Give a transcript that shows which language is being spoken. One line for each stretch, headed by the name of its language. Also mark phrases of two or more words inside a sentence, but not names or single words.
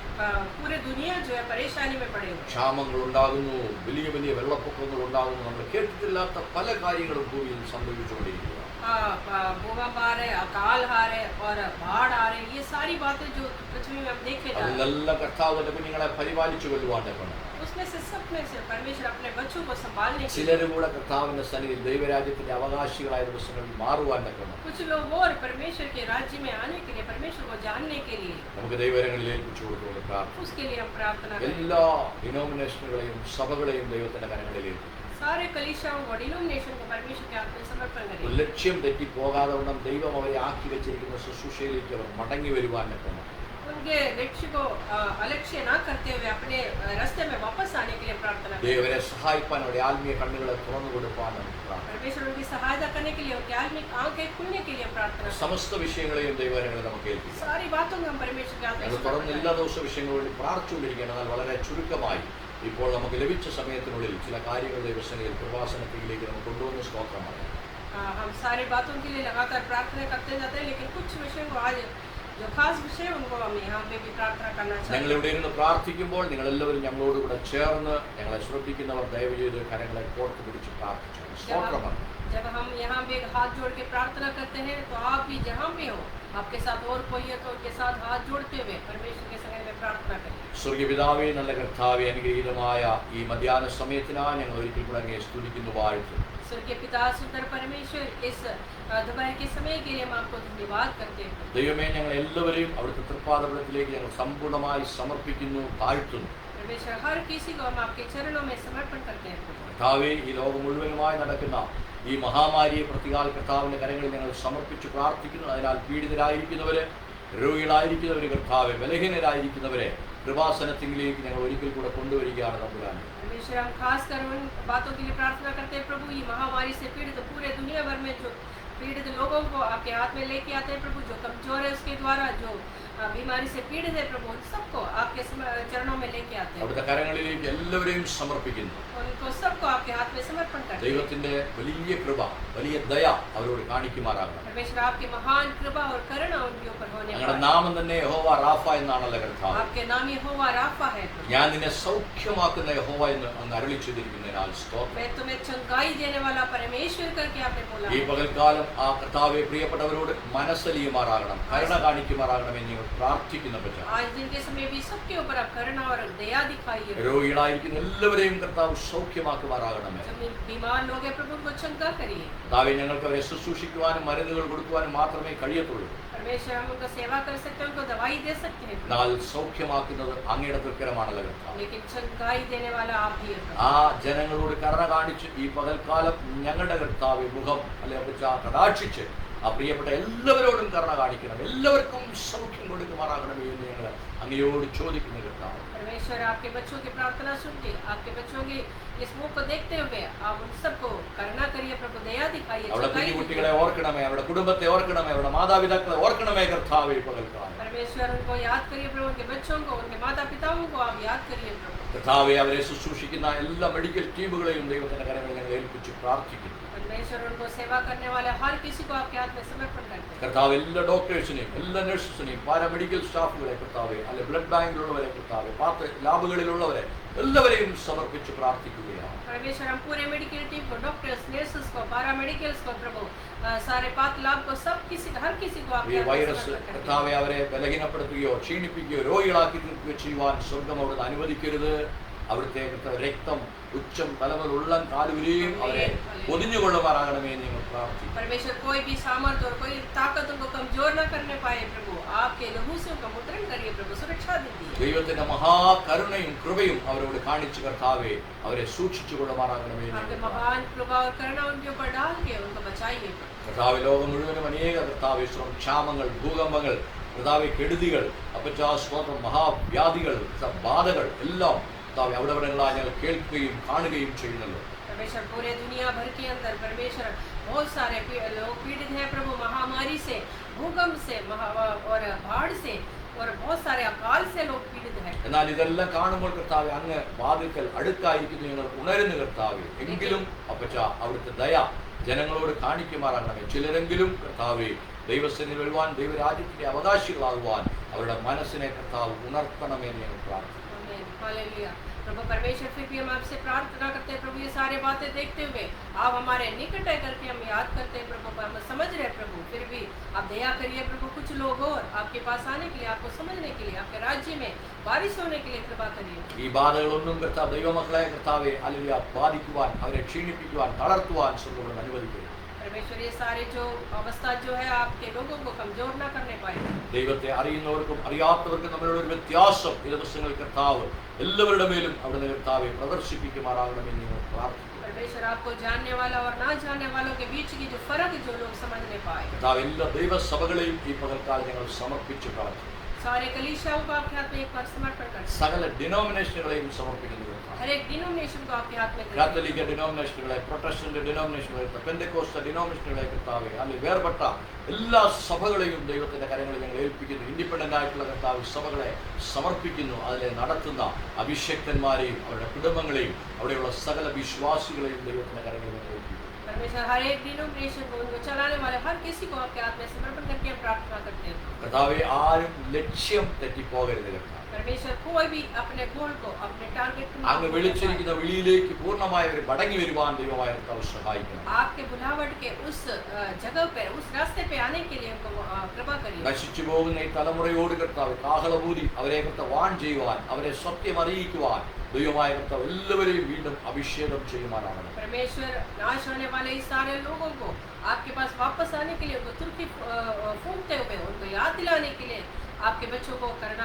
Hindi: पूरे दुनिया जो है परेशानी में पड़े हुए हैं।
Malayalam: ക്ഷാമങ്ങൾ ഉണ്ടാകുന്നു, വലിയ വലിയ വെള്ളപ്പൊക്കങ്ങൾ ഉണ്ടാകുന്നു. നമ്മൾ കേട്ടിട്ടില്ലാത്ത പല കാര്യങ്ങളും ഭൂമിയിൽ സംഭവിച്ചുകൊണ്ടിരിക്കുക.
Hindi: भूकंप आ रहे, अकाल आ रहे और बाढ़ आ रहे, ये सारी बातें जो पृथ्वी में हम देखे जा रहे हैं।
Malayalam: അതിലെല്ലാം കർത്താവിന്റെ കുഞ്ഞുങ്ങളെ പരിപാലിച്ചു കൊല്ലുവാൻ കൊണ്ട്
Hindi: उसमें से सब में से परमेश्वर अपने बच्चों को संभालने के लिए,
Malayalam: ചിലര് കൂടെ കർത്താവിന്റെ സന്നിധിയിൽ ദൈവരാജ്യത്തിന്റെ അവകാശികളായ ദിവസങ്ങളിൽ മാറുവാൻ കൊണ്ട്
Hindi: कुछ लोग और परमेश्वर के राज्य में आने के लिए, परमेश्वर को जानने के लिए,
Malayalam: നമുക്ക് ദൈവകരങ്ങളിൽ ഏൽപ്പിച്ചു കൊടുത്തുകൊണ്ട് പ്രാർത്ഥന.
Hindi: उसके लिए हम प्रार्थना करें।
Malayalam: എല്ലാ ഡിനോമിനേഷനുകളെയും സഭകളെയും ദൈവത്തിന്റെ കരങ്ങളിൽ ഏൽപ്പിക്കും.
Hindi: सारे कलीसियाओं को, डिनोमिनेशन को परमेश्वर के हाथ में समर्पण
Malayalam: ഒരു
Hindi: करें।
Malayalam: ലക്ഷ്യം തെറ്റിപ്പോകാതെ വണ്ണം ദൈവം അവരെ ആക്കി വെച്ചിരിക്കുന്ന ശുശ്രൂഷയിലേക്ക് അവർ മടങ്ങി വരുവാൻ കൊണ്ട്
Hindi: उनके लक्ष्य को अलक्ष्य ना करते हुए अपने रास्ते में वापस आने के लिए प्रार्थना करें।
Malayalam: ദൈവരെ സഹായിപ്പാൻ അവരുടെ ആത്മീയ കണ്ണുകളെ തുറന്നു കൊടുപ്പാൻ നമുക്ക് പ്രാർത്ഥന.
Hindi: परमेश्वर उनकी सहायता करने के लिए, उनकी आत्मिक आंखें खुलने के लिए हम प्रार्थना करें।
Malayalam: സമസ്ത വിഷയങ്ങളെയും ദൈവകരങ്ങളിൽ നമുക്ക് ഏൽപ്പിക്കാം.
Hindi: सारी बातों में हम परमेश्वर के हाथ में
Malayalam: ഞങ്ങൾ
Hindi: समर्पण
Malayalam: തുറന്ന്
Hindi: करें।
Malayalam: എല്ലാ ദിവസവും വിഷയങ്ങൾ വേണ്ടി പ്രാർത്ഥിച്ചുകൊണ്ടിരിക്കുകയാണ്. എന്നാൽ വളരെ ചുരുക്കമായി ഇപ്പോൾ നമുക്ക് ലഭിച്ച സമയത്തിനുള്ളിൽ ചില കാര്യങ്ങൾ ദൈവസേനയിൽ കൃപാസനത്തിലേക്ക് നമുക്ക് കൊണ്ടുവന്ന് സ്തോത്രമാണ്.
Hindi: हम सारी बातों के लिए लगातार प्रार्थना करते जाते हैं, लेकिन कुछ विषय को आज जो खास विषय उनको हम यहाँ पे भी प्रार्थना करना
Malayalam: ഞങ്ങൾ
Hindi: चाहते हैं।
Malayalam: ഇവിടെ ഇരുന്ന് പ്രാർത്ഥിക്കുമ്പോൾ നിങ്ങളെല്ലാവരും ഞങ്ങളോടുകൂടെ ചേർന്ന് ഞങ്ങളെ ശ്രദ്ധിക്കുന്നവർ ദയവ് ചെയ്ത് കരങ്ങളെ കോർത്ത് പിടിച്ച് പ്രാർത്ഥിച്ചു സ്തോത്രമാണ്.
Hindi: जब हम यहाँ पे हाथ जोड़ के प्रार्थना करते हैं तो आप भी जहाँ पे हो, आपके साथ और कोई है तो उनके साथ हाथ जोड़ते हुए परमेश्वर के संग में प्रार्थना करें।
Malayalam: സ്വർഗീയ പിതാവേ, നല്ല കർത്താവേ, അനുഗ്രഹീതമായ ഈ മധ്യാഹ്ന സമയത്തിനായി ഞങ്ങൾ ഒരിക്കൽ കൂടെ അങ്ങയെ സ്തുതിക്കുന്നു, വാഴ്ത്തുന്നു.
Hindi: स्वर्गीय पिता सुंदर परमेश्वर, इस दोपहर के समय के लिए हम आपको धन्यवाद करते हैं।
Malayalam: ദൈവമേ, ഞങ്ങൾ എല്ലാവരെയും അവിടുത്തെ തൃപ്പാദപീഠത്തിലേക്ക് ഞങ്ങൾ സമ്പൂർണ്ണമായി സമർപ്പിക്കുന്നു, താഴ്ത്തുന്നു.
Hindi: परमेश्वर, हर किसी को हम आपके चरणों में समर्पण करते हैं।
Malayalam: കർത്താവേ, ഈ ലോകം മുഴുവനുമായി നടക്കുന്ന ഈ മഹാമാരിയെ പ്രതികാൽ കർത്താവിന്റെ കരങ്ങളിൽ ഞങ്ങൾ സമർപ്പിച്ച് പ്രാർത്ഥിക്കുന്നു. അതിനാൽ പീഡിതരായിരിക്കുന്നവര്, രോഗികളായിരിക്കുന്നവര്, കർത്താവെ ബലഹീനരായിരിക്കുന്നവരെ കൃപാസനത്തിലേക്ക് ഞങ്ങൾ ഒരിക്കൽ കൂടെ കൊണ്ടുവരികയാണ് തമ്പുരാനെ.
Hindi: परमेश्वर, हम खास कर उन बातों के लिए प्रार्थना करते हैं प्रभु, ये महामारी से पीड़ित पूरे दुनिया भर में जो पीड़ित लोगों को आपके हाथ में लेके आते हैं प्रभु, जो कमजोर है उसके द्वारा, जो बीमारी से पीड़ित है प्रभु, उन सबको आपके चरणों में लेके आते हैं,
Malayalam: അവിടുത്തെ കരങ്ങളിലേക്ക് എല്ലാവരെയും സമർപ്പിക്കുന്നു.
Hindi: उनको सबको आपके हाथ में समर्पण करते हैं।
Malayalam: ദൈവത്തിന്റെ വലിയ കൃപ, വലിയ ദയ അവരോട് കാണിക്കുമാറാകണം.
Hindi: परमेश्वर आपकी महान कृपा और करुणा उनके ऊपर होने
Malayalam: ഞങ്ങളുടെ
Hindi: पाए।
Malayalam: നാമം തന്നെ യഹോവ റാഫ എന്നാണല്ലോ കർത്താവ്.
Hindi: आपके नाम यहोवा राफा है।
Malayalam: ഞാൻ നിന്നെ സൗഖ്യമാക്കുന്ന യഹോവ എന്ന് അങ്ങ് അരുളി ചെയ്തിരിക്കുന്നതിനാൽ സ്തോത്രം.
Hindi: मैं तुम्हें चंगाई देने वाला परमेश्वर करके आपने बोला।
Malayalam: ഈ പകൽക്കാലം ആ കർത്താവെ പ്രിയപ്പെട്ടവരോട് മനസ്സലിയുമാറാകണം, കരുണ കാണിക്കുമാറാകണമെന്ന് ഞങ്ങൾ പ്രാർത്ഥിക്കുന്നപ്പോൾ
Hindi: आज दिन के समय भी सबके ऊपर आप करुणा और दया दिखाइए।
Malayalam: രോഗികളായിരിക്കുന്ന എല്ലാവരെയും കർത്താവ് സൗഖ്യമാക്കുമാറാകണമേ.
Hindi: जो बीमार लोग हैं प्रभु उनको चंगा करिए।
Malayalam: കർത്താവെ ഞങ്ങൾക്ക് അവരെ ശുശ്രൂഷിക്കുവാനും മരുന്നുകൾ കൊടുക്കുവാനും മാത്രമേ കഴിയത്തുള്ളൂ.
Hindi: परमेश्वर हम उनको सेवा कर सकते हैं, उनको दवाई दे सकते हैं,
Malayalam: എന്നാൽ സൗഖ്യമാക്കുന്നത് അങ്ങയുടെ തൃക്കരമാണല്ലോ കർത്താവ്.
Hindi: लेकिन चंगाई देने वाला आप ही हैं।
Malayalam: ആ ജനങ്ങളോട് കരുണ കാണിച്ച് ഈ പകൽക്കാലം ഞങ്ങളുടെ കർത്താവ് മുഖം അല്ലെങ്കിൽ കടാക്ഷിച്ച് ആ പ്രിയപ്പെട്ട എല്ലാവരോടും കരുണ കാണിക്കണം, എല്ലാവർക്കും സൗഖ്യം കൊടുക്കുമാറാകണമേ എന്ന് ഞങ്ങൾ അങ്ങയോട് ചോദിക്കുന്നു കർത്താവ്.
Hindi: परमेश्वर आपके बच्चों की प्रार्थना सुन के, आपके बच्चों की इस मुख को देखते हुए आप उन सबको करुणा करिए प्रभु, दया दिखाइए,
Malayalam: അവിടെ
Hindi: चंगाई
Malayalam: കുഞ്ഞുകുട്ടികളെ
Hindi: दीजिए।
Malayalam: ഓർക്കണമേ, അവരുടെ കുടുംബത്തെ ഓർക്കണമേ, അവരുടെ മാതാപിതാക്കളെ ഓർക്കണമേ കർത്താവേ ഈ പകൽക്കാലം.
Hindi: परमेश्वर उनको याद करिए प्रभु, उनके बच्चों को, उनके माता पिताओं को आप याद करिए प्रभु।
Malayalam: കർത്താവെ അവരെ ശുശ്രൂഷിക്കുന്ന എല്ലാ
English: medical teams
Malayalam: ദൈവത്തിന്റെ കരങ്ങളിൽ ഞങ്ങൾ ഏൽപ്പിച്ച് പ്രാർത്ഥിക്കുന്നു.
Hindi: परमेश्वर उनको सेवा करने वाले हर किसी को आपके हाथ में समर्पण करते हैं।
Malayalam: കർത്താവ് എല്ലാ ഡോക്ടേഴ്സിനെയും എല്ലാ നഴ്സസിനെയും
English: paramedical staff
Malayalam: കർത്താവെ, അല്ലെ
English: blood bank
Malayalam: കർത്താവെ, ലാബുകളിലുള്ളവരെ എല്ലാവരെയും സമർപ്പിച്ച് പ്രാർത്ഥിക്കുകയാണ്.
Hindi: परमेश्वर हम पूरे
English: medical team
Hindi: को, डॉक्टर्स, नर्सेस को, पैरामेडिकल्स को प्रभु, सारे पात लाभ को, सब किसी हर किसी को
Malayalam: ഈ
Hindi: आपके हाथ में
Malayalam: വൈറസ്
Hindi: समर्पण करते हैं।
Malayalam: കർത്താവെ അവരെ ബലഹീനപ്പെടുത്തുകയോ ക്ഷീണിപ്പിക്കുകയോ രോഗികളാക്കി തീർക്കുകയോ ചെയ്യുവാൻ സ്വർഗം അവിടുന്ന് അനുവദിക്കരുത്. അവിടുത്തെ രക്തം ഉച്ചം തലമുതൽ ഉള്ളം കാലുവരെയും അവരെ പൊതിഞ്ഞുകൊള്ളുമാറാകണമേ എന്ന് ഞങ്ങൾ പ്രാർത്ഥിക്കുന്നു.
Hindi: परमेश्वर कोई भी सामर्थ और कोई ताकत उनको कमजोर न करने पाए प्रभु, आपके लहू से उनका मुद्रण करिए प्रभु, सुरक्षा दीजिए।
Malayalam: ദൈവത്തിന്റെ മഹാകരുണയും കൃപയും അവരോട് കാണിച്ച് കർത്താവെ അവരെ സൂക്ഷിച്ചു കൊള്ളുമാറാകണമേ എന്ന്
Hindi: आपके
Malayalam: ഞങ്ങൾ പ്രാർത്ഥിക്കുന്നു.
Hindi: महान कृपा और करुणा उनके ऊपर डाल के उनको बचाइए।
Malayalam: കർത്താവ് ലോകം മുഴുവനും അനേക കർത്താവ് ക്ഷാമങ്ങൾ, ഭൂകമ്പങ്ങൾ, കർത്താവ് കെടുതികൾ, അപചാസ്വാതം, മഹാവ്യാധികൾ, ബാധകൾ എല്ലാം കർത്താവ് അവിടെവിടങ്ങളായി ഞങ്ങൾ കേൾക്കുകയും കാണുകയും ചെയ്യുന്നല്ലോ. परमेश्वर पूरे दुनिया भर के अंदर परमेश्वर बहुत सारे लोग पीड़ित हैं प्रभु, महामारी से, भूकंप से, और बाढ़ से, और बहुत सारे अकाल से लोग पीड़ित हैं। എന്നാൽ ഇതെല്ലാം കാണുമ്പോൾ കർത്താവ് അങ്ങ് വാതിൽക്കൽ അടുക്കായിരിക്കുന്നു ഞങ്ങൾ ഉണരുന്ന കർത്താവ്. എങ്കിലും അപ്പച്ച അവിടുത്തെ ദയ ജനങ്ങളോട് കാണിക്കുമാറാകണമേ. ചിലരെങ്കിലും കർത്താവെ ദൈവസന്നിധിയിൽ വരുവാൻ, ദൈവരാജ്യത്തിന്റെ അവകാശികളാകുവാൻ അവരുടെ മനസ്സിനെ കർത്താവ് ഉണർത്തണമെന്ന് ഞങ്ങൾ പ്രാർത്ഥിക്കുന്നു.
Hindi: आमीन, हालेलुया। प्रभु परमेश्वर, फिर भी हम आपसे प्रार्थना करते हैं प्रभु, ये सारे बातें देखते हुए आप हमारे निकट है करके हम याद करते हैं प्रभु, हम समझ रहे हैं प्रभु, फिर भी आप दया करिए प्रभु, कुछ लोग और आपके पास आने के लिए, आपको समझने के लिए, आपके राज्य में बारिश होने के लिए कृपा करिए।
Malayalam: ഈ ബാധകളൊന്നും കർത്താവ് ദൈവമക്കളെ കർത്താവെ അല്ലെങ്കിൽ ബാധിക്കുവാൻ, അവരെ ക്ഷീണിപ്പിക്കുവാൻ, തളർത്തുവാൻ സ്വർഗ്ഗം അനുവദിക്കരുത്.
Hindi: परमेश्वर ये सारे जो अवस्था जो है आपके लोगों को कमजोर ना करने पाए।
Malayalam: ദൈവത്തെ അറിയുന്നവർക്കും അറിയാത്തവർക്കും തമ്മിലുള്ള ഒരു വ്യത്യാസം ഈ ദിവസങ്ങളിൽ കർത്താവ് എല്ലാവരുടെ മേലും അവിടെ കർത്താവെ പ്രദർശിപ്പിക്കുമാറാകണമെന്ന് ഞങ്ങൾ പ്രാർത്ഥിക്കുന്നു.
Hindi: परमेश्वर आपको जानने वाला और ना जानने वालों के बीच की जो फर्क जो लोग समझ नहीं पाए,
Malayalam: കർത്താവ് എല്ലാ ദൈവസഭകളെയും ഈ പകൽക്കാലം ഞങ്ങൾ സമർപ്പിച്ച് പ്രാർത്ഥിക്കുന്നു.
Hindi: सारे कलीसियाओं को आपके हाथ में एक बार समर्पण करते हैं।
Malayalam: സകല ഡിനോമിനേഷനുകളെയും സമർപ്പിക്കുന്നു.
Hindi: हर एक डिनोमिनेशन को आपके हाथ में करते हैं।
Malayalam: കാത്തലിക് ഡിനോമിനേഷനുകളെ, പ്രൊട്ടസ്റ്റന്റ് ഡിനോമിനേഷനുകളെ, പെന്തക്കോസ്ത ഡിനോമിനേഷനുകളെ കർത്താവെ, അല്ലെങ്കിൽ വേർപെട്ട എല്ലാ സഭകളെയും ദൈവത്തിന്റെ കരങ്ങളിൽ ഞങ്ങൾ ഏൽപ്പിക്കുന്നു. ഇൻഡിപെൻഡന്റ് ആയിട്ടുള്ള കർത്താവ് സഭകളെ സമർപ്പിക്കുന്നു. അതിലെ നടത്തുന്ന അഭിഷേക്തന്മാരെയും അവരുടെ കുടുംബങ്ങളെയും അവിടെയുള്ള സകല വിശ്വാസികളെയും ദൈവത്തിന്റെ കരങ്ങളിൽ ഞങ്ങൾ ഏൽപ്പിക്കുന്നു.
Hindi: परमेश्वर हर एक डिनोमिनेशन को, उनको चलाने वाले हर किसी को आपके हाथ में समर्पण करके हम प्रार्थना करते हैं।
Malayalam: കർത്താവെ ആരും ലക്ഷ്യം തെറ്റിപ്പോകരുത് കർത്താവ്.
Hindi: परमेश्वर कोई भी अपने गोल को, अपने टारगेट को
Malayalam: അങ്ങ് വിളിച്ചിരിക്കുന്ന വിളിയിലേക്ക് പൂർണ്ണമായവർ മടങ്ങി വരുവാൻ ദൈവമായ കർത്താവ് സഹായിക്കണം.
Hindi: आपके बुलावट के उस जगह पे, उस रास्ते पे आने के लिए उनको कृपा करिए।
Malayalam: നശിച്ചു പോകുന്ന ഈ തലമുറയോട് കർത്താവ് കാഹളമൂതി അവരെ കർത്താവ് വാൺ ചെയ്യുവാൻ, അവരെ സത്യം അറിയിക്കുവാൻ ദൈവമായ കർത്താവ് എല്ലാവരെയും വീണ്ടും അഭിഷേകം ചെയ്യുവാനാണ്.
Hindi: परमेश्वर नाश होने वाले इस सारे लोगों को आपके पास वापस आने के लिए, उनको तुर्की फूंकते हुए उनको याद दिलाने के लिए आपके बच्चों को करना।